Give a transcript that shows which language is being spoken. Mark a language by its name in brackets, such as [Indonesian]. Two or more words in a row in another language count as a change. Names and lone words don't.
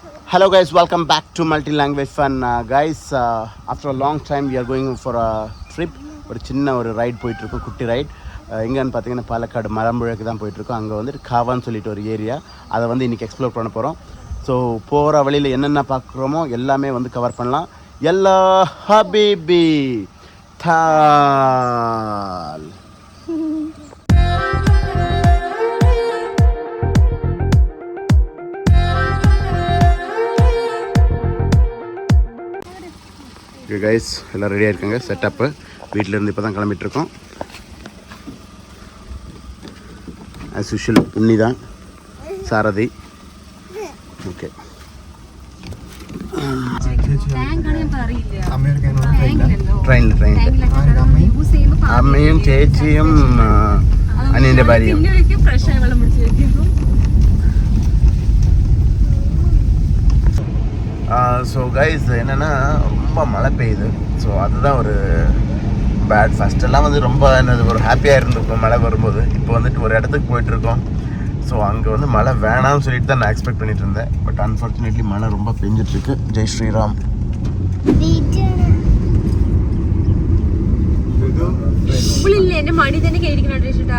[English] Hello guys, welcome back to multi-language fun. Guys, after a long time we are going for a trip. [Tamil] ஒரு சின்ன ஒரு ரைட் போயிட்டுருக்கோம், குட்டி ரைட். எங்கன்னு பார்த்தீங்கன்னா பாலக்காடு மரம்புழக்கு தான் போயிட்டுருக்கோம். அங்கே வந்துட்டு காவான்னு சொல்லிட்டு ஒரு ஏரியா, அதை வந்து இன்றைக்கி எக்ஸ்ப்ளோர் பண்ண போகிறோம். ஸோ போகிற வழியில் என்னென்ன பார்க்குறோமோ எல்லாமே வந்து கவர் பண்ணலாம். [Arabic] يلا حبيبي تعال. [Tamil] கைஸ் எல்லாம் ரெடியாக இருக்காங்க. செட்டப்பு வீட்டிலேருந்து இப்போ தான் கிளம்பிட்டுருக்கோம். [English] as usual [Tamil] உன்னி தான் சாரதி. ஓகே, [Malayalam] ട്രെയിനിൽ അമ്മയും ചേച്ചിയും അനിയൻ്റെ ഭാര്യയും. [English] so guys [Tamil] என்னென்னா ரொம்ப மழை பெய்யுது. ஸோ அதுதான் ஒரு பேட். ஃபஸ்ட்டெல்லாம் வந்து ரொம்ப என்னது ஒரு ஹாப்பியாக இருந்திருக்கும் மழை வரும்போது. இப்போ வந்துட்டு ஒரு இடத்துக்கு போயிட்டுருக்கோம். ஸோ அங்கே வந்து மழை வேணாம்னு சொல்லிட்டு தான் நான் எக்ஸ்பெக்ட் பண்ணிட்டு இருந்தேன். [English] but unfortunately [Tamil] மழை ரொம்ப பெஞ்சிட்ருக்கு. [Hindi] जय श्रीराम. [Malayalam] എന്റെ മടി തന്നെ കേറിക്കണോ ചേട്ടാ?